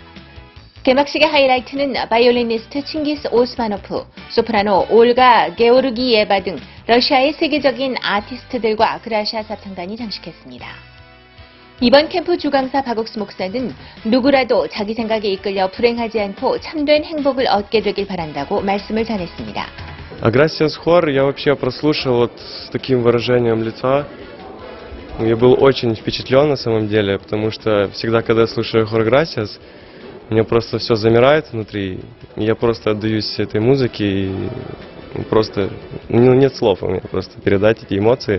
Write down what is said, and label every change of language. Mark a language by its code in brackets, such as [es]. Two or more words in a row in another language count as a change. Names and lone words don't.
[ko] 개막식의 하이라이트는 바이올리니스트 칭기스 오스마노프, 소프라노 올가 게오르기예바 등 러시아의 세계적인 아티스트들과 그라시아 사창단이 장식했습니다. 이번 캠프 주강사 박옥수 목사는 누구라도 자기 생각에 이끌려 불행하지 않고 참된 행복을 얻게 되길 바란다고 말씀을 전했습니다. [ru] Аграсиас хор я вообще прослушал вот с таким выражением лица. Я был очень впечатлен на самом деле, потому что всегда, когда я слушаю хор Грасиас, у меня просто все замирает внутри. Я просто отдаюсь этой музыке и просто нет слов у меня просто передать эти эмоции.